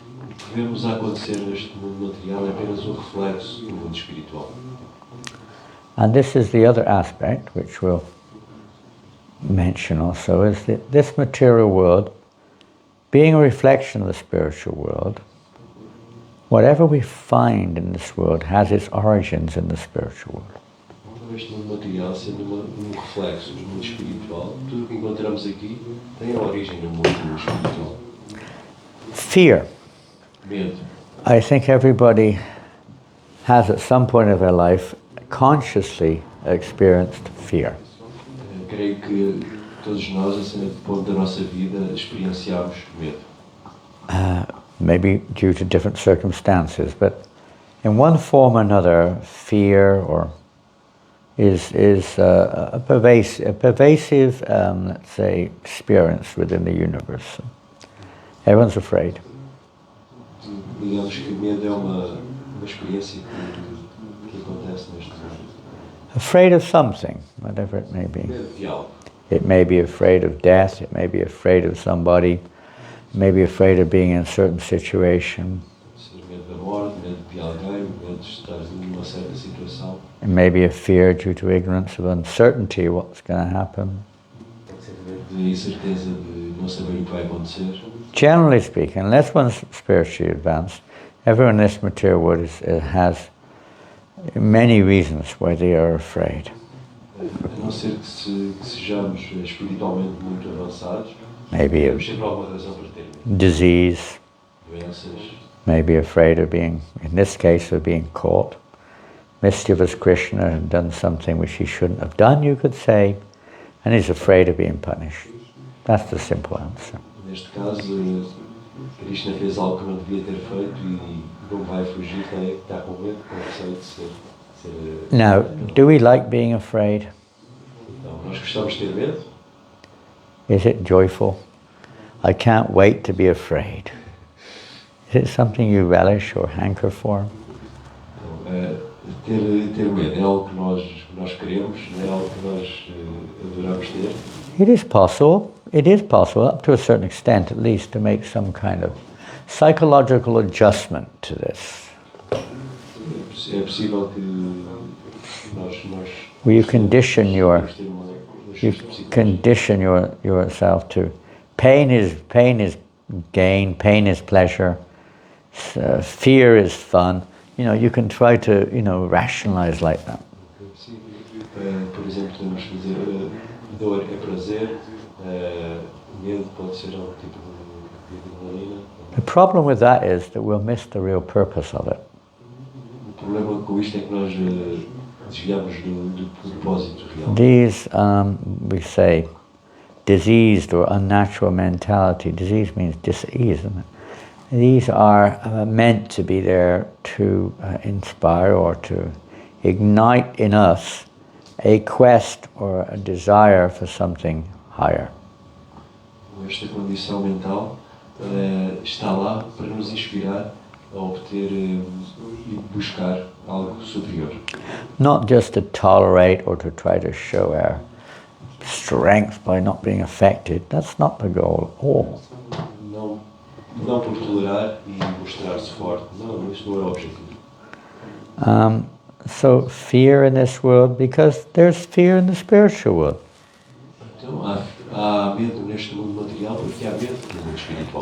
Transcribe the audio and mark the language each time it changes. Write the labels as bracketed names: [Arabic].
[Portuguese] O que vemos a acontecer neste mundo material é apenas um reflexo do mundo espiritual. [English] And this is the other aspect, which we'll mention also, is that this material world, being a reflection of the spiritual world, whatever we find in this world has its origins in the spiritual world. [Portuguese] Este mundo material sendo reflexo do mundo espiritual, tudo o que encontramos aqui tem a origem no mundo espiritual. [English] Fear. [Portuguese] Medo. [English] I think everybody has at some point of their life consciously experienced fear. [Portuguese] Creio que todos nós, a certo ponto da nossa vida, experienciamos medo. [English] Maybe due to different circumstances, but in one form or another, fear is a pervasive, let's say, experience within the universe. Everyone's afraid. [Portuguese] Digamos que medo é uma uma experiência que acontece neste mundo. [English] Afraid of something, whatever it may be. [Portuguese] Medo de algo. [English] It may be afraid of death, it may be afraid of somebody, it may be afraid of being in a certain situation. [Portuguese] Pode ser medo da morte, medo de alguém, medo de estar numa certa situação. [English] It may be a fear due to ignorance of uncertainty, what's going to happen. [Portuguese] Pode ser medo de incerteza de não saber o que vai acontecer. [English] Generally speaking, unless one's spiritually advanced, everyone in this material world has many reasons why they are afraid. [Portuguese] A não ser que sejamos espiritualmente muito avançados, [English] Maybe [Portuguese] temos [English] of [Portuguese] sempre alguma razão para ter medo. [English] disease, [Portuguese] Doenças, [English] maybe afraid of being, in this case, of being caught. Mischievous Krishna had done something which he shouldn't have done, you could say, and he's afraid of being punished. That's the simple answer. [Portuguese] neste caso, Krishna fez algo que não devia ter feito e não vai fugir, está com medo, com receio de ser. [English] Now, do we like being afraid? [Portuguese] Então, nós gostamos de ter medo? [English] Is it joyful? I can't wait to be afraid. Is it something you relish or hanker for? [Portuguese] Então, ter medo é algo que nós queremos, não é algo que nós adoramos ter. [English] It is possible. It is possible, up to a certain extent at least, to make some kind of psychological adjustment to this. [Portuguese] É possível que nós [English] Where you condition [Portuguese] podemos ter um ajuste psicológico. [English] condition yourself to pain is gain, pain is pleasure, fear is fun. You know, you can try to, rationalize like that. [Portuguese] É possível, por exemplo, podemos fazer dor é prazer, medo pode ser algum tipo de adrenalina. [English] The problem with that is that we'll miss the real purpose of it. [Portuguese] O problema com isto é que nós desviamos do propósito real. [English] These, we say, diseased or unnatural mentality, disease means dis-ease, isn't it? These are meant to be there to inspire or to ignite in us a quest or a desire for something higher. [Portuguese] Esta condição mental está lá para nos inspirar a obter e buscar algo superior. [English] Not just to tolerate or to try to show our strength by not being affected. That's not the goal at all. [Portuguese] Não por tolerar e mostrar-se forte. Não, isso não é o objetivo. [English] So fear in this world, because there's fear in the spiritual world. [Portuguese] Então há medo neste mundo material porque há medo no mundo espiritual.